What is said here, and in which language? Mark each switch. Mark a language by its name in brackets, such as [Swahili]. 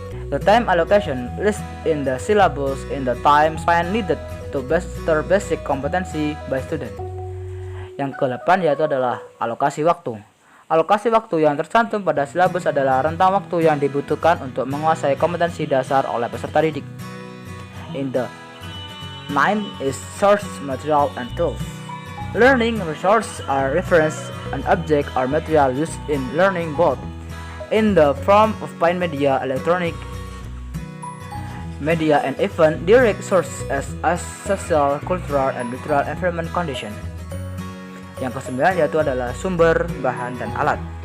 [English] The time allocation lists in the syllabus in the time span needed to master basic competency by student. [Indonesian] Yang ke-8 yaitu adalah alokasi waktu. Alokasi waktu yang tercantum pada silabus adalah rentang waktu yang dibutuhkan untuk menguasai kompetensi dasar oleh peserta didik. [English] In the ninth is source material and tools. Learning resources are reference and object or material used in learning both in the form of print media, electronic media, and even direct source as social, cultural, and literal environment condition. [Indonesian] Yang ke-9 yaitu adalah sumber, bahan, dan alat.